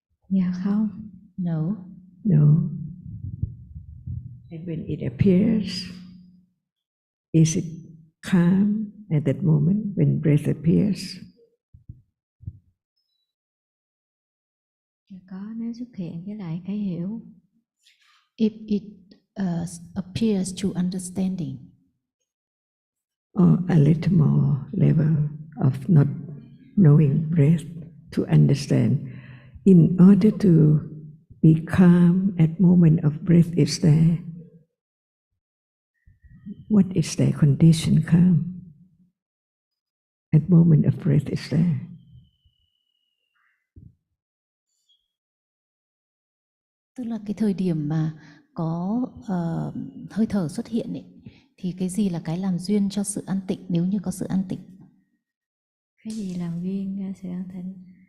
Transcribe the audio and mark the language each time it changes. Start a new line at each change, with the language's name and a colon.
Vietnamese: Dạ không.
English: No. No. And when it appears, is it calm at that moment when breath appears?
Vietnamese: Dạ có, nếu xuất hiện với lại cái hiểu.
English: If it appears to understanding. Or a little more level of not knowing breath to understand. In order to be calm at moment of breath is there. What is their condition calm? At moment of breath is there.
Vietnamese: Tức là cái thời điểm mà có hơi thở xuất hiện ấy, thì cái gì là cái làm duyên cho sự an tịnh nếu như có sự an tịnh? Cái gì làm duyên cho sự an tịnh?